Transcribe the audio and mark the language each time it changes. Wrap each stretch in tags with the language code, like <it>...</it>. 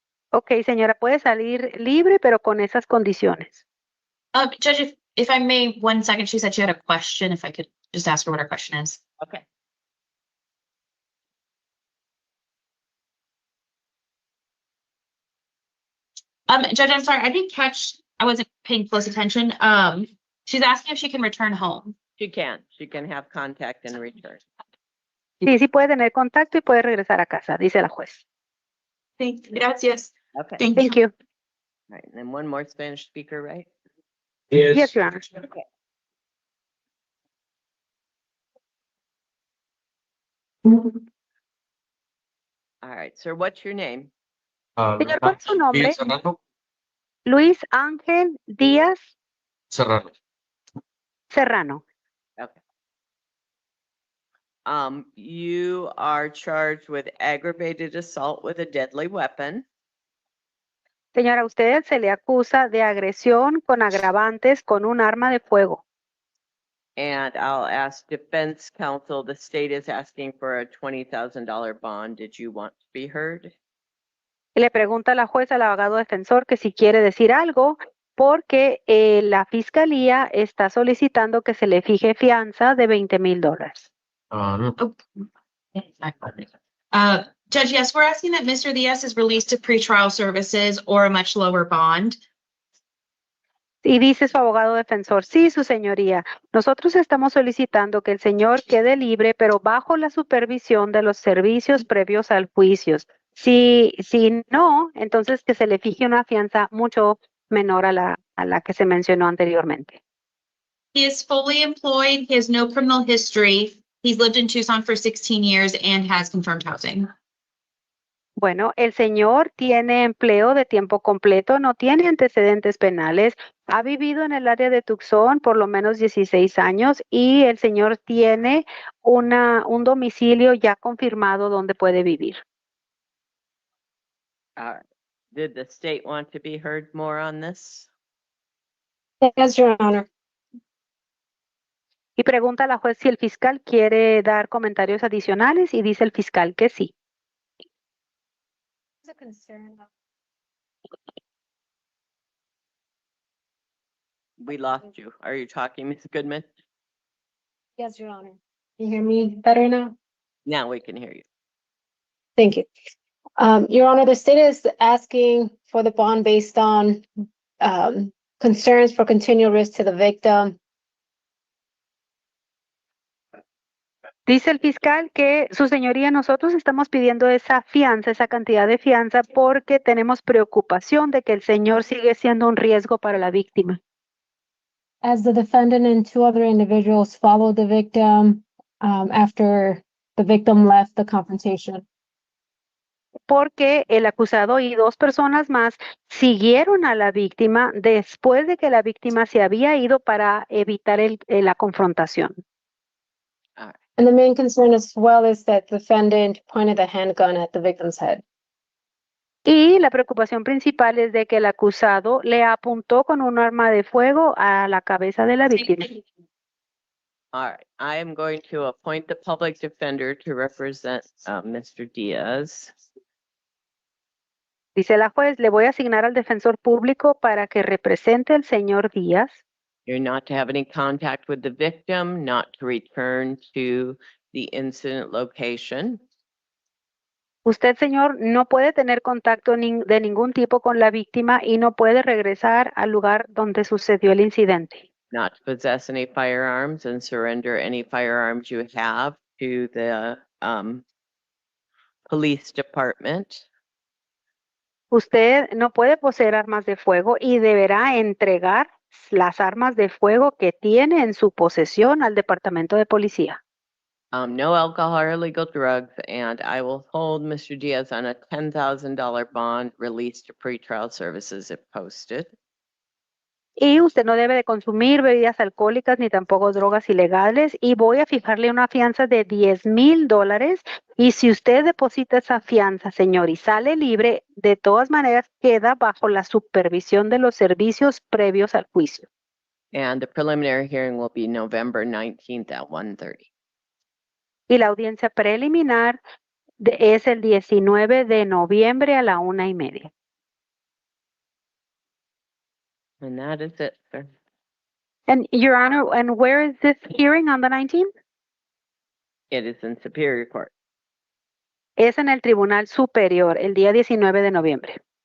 <es>Ok, señora, puede salir libre, pero con esas condiciones.</es> <en>Judge, if I may, 1 second, she said she had a question, if I could just ask her what her question is. Okay. Judge, I'm sorry, I didn't catch, I wasn't paying close attention. She's asking if she can return home. She can have contact and return.</en> <es>Sí, sí puede tener contacto y puede regresar a casa, dice la juez. Sí, gracias.</es> <en>Okay. Thank Thank you. you. All right, and then one more Spanish speaker, right? Yes, Your Honor. Okay. All right, sir, what's your name?</en> <es>Señor, ¿cuál es su nombre? Serrano. Luis Ángel Díaz Serrano. Serrano.</es> <en>Okay. You are charged with aggravated assault with a deadly weapon.</en> <es>Señora, a usted se le acusa de agresión con agravantes con un arma de fuego.</es> <en>And I'll ask defense counsel, the state is asking for a $20,000 bond. Did you want to be heard?</en> <es>Y le pregunta a la jueza al abogado defensor que si quiere decir algo, porque la fiscalía está solicitando que se le fije fianza de $20,000.</es> <en>Judge, yes, we're asking that Mr. Diaz is released to pretrial services or a much lower bond.</en> <es>Y dice su abogado defensor, sí, su señoría, nosotros estamos solicitando que el señor quede libre, pero bajo la supervisión de los servicios previos al juicio. Si no, entonces que se le fije una fianza mucho menor a la que se mencionó anteriormente.</es> <en>He is fully employed. He has no criminal history. He's lived in Tucson for 16 years and has confirmed housing.</en> <es>Bueno, el señor tiene empleo de tiempo completo, no tiene antecedentes penales, ha vivido en el área de Tucson por lo menos 16 años y el señor tiene un domicilio ya confirmado donde puede vivir.</es> <en>All right. Did the state want to be heard more on this? Yes, Your Honor.</en> <es>Y pregunta a la juez si el fiscal quiere dar comentarios adicionales y dice el fiscal que sí.</es> <en>We lost you. Are you talking, Ms. Goodman? Yes, Your Honor. Can you hear me better now? Now we can hear you. Thank you. Your Honor, the state is asking for the bond based on concerns for continual risk to the victim.</en> <es>Dice el fiscal que su señoría, nosotros estamos pidiendo esa fianza, esa cantidad de fianza, porque tenemos preocupación de que el señor sigue siendo un riesgo para la víctima.</es> <en>As the defendant and two other individuals followed the victim after the victim left the confrontation.</en> <es>Porque el acusado y dos personas más siguieron a la víctima después de que la víctima se había ido para evitar la confrontación.</es> <en>And the main concern as well is that the defendant pointed a handgun at the victim's head.</en> <es>Y la preocupación principal es de que el acusado le apuntó con un arma de fuego a la cabeza de la víctima.</es> <en>All right, I am going to appoint the public defender to represent Mr. Diaz.</en> <es>Dice la juez, le voy a asignar al defensor público para que represente al señor Díaz.</es> <en>You're not to have any contact with the victim, not to return to the incident location.</en> <es>Usted, señor, no puede tener contacto de ningún tipo con la víctima y no puede regresar al lugar donde sucedió el incidente.</es> <en>Not to possess any firearms and surrender any firearms you have to the police department.</en> <es>Usted no puede poseer armas de fuego y deberá entregar las armas de fuego que tiene en su posesión al departamento de policía.</es> <en>No alcohol or illegal drugs, and I will hold Mr. Diaz on a $10,000 bond released to pretrial services if posted.</en> <es>Y usted no debe de consumir bebidas alcohólicas ni tampoco drogas ilegales y voy a fijarle una fianza de $10,000 y si usted deposita esa fianza, señor, y sale libre, de todas maneras queda bajo la supervisión de los servicios previos al juicio.</es> <en>And the preliminary hearing will be November 19th at 1:30.</en> <es>Y la audiencia preliminar es el 19 de noviembre a la 1:30.</es> <en>And that is it, sir. And Your Honor, and where is this hearing on the 19th? It is in Superior Court.</en> <es>Es en el Tribunal Superior, el día 19 de noviembre.</es>